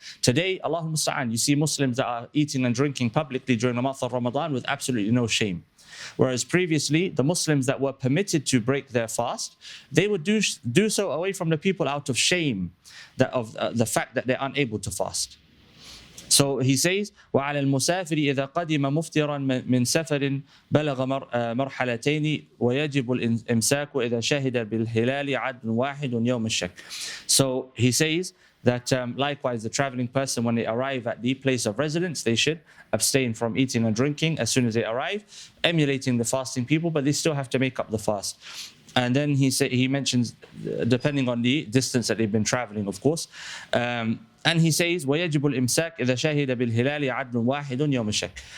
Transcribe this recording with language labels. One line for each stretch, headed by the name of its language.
English: Today, Allahumma musta'an, you see Muslims that are eating and drinking publicly during the month of Ramadan with absolutely no shame. Whereas previously, the Muslims that were permitted to break their fast, they would do so away from the people out of shame of the fact that they're unable to fast. So he says,
Arabic: وعلى المسافر إذا قدم مفطرا من سفر بلغ مرحلتين ويجب الإمساك إذا شهد بالهلال عدل واحد يوم الشك.
English: So he says that likewise the traveling person, when they arrive at the place of residence, they should abstain from eating and drinking as soon as they arrive, emulating the fasting people, but they still have to make up the fast. And then he mentions, depending on the distance that they've been traveling, of course, and he says,
Arabic: وَيَجِبُ الْإِمْسَاكِ إِذَا شَهِدَ بِالْهِلَالِ عَدْلٌ وَاحِدٌ يَوْمَ الشَّكِّ.